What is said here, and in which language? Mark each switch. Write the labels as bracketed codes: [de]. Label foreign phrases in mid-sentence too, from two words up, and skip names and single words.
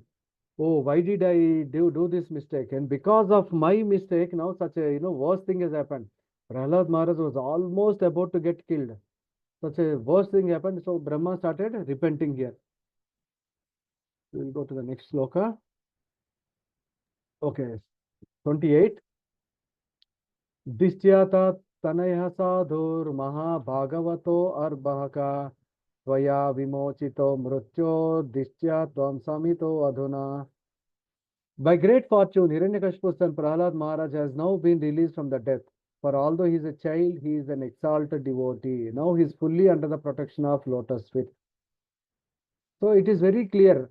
[en] Oh, why did I do this mistake? And because of my mistake, now such a worst thing has happened. Prahlad Maharaj was almost about to get killed. Such a worst thing happened. So Brahma started repenting here. We'll go to the next sloka. [sa] Okay, 28. Distyata tanaya sadhur maha bhagavato arbahaka tvaya vimochito mrutyo distya tvam samito adhuna. [en] By great fortune, Hiranyakashipu's son Prahlad Maharaj has now been released from the death. For although he is a child, he is an exalted devotee. Now he is fully under the protection of lotus feet. So it is very clear.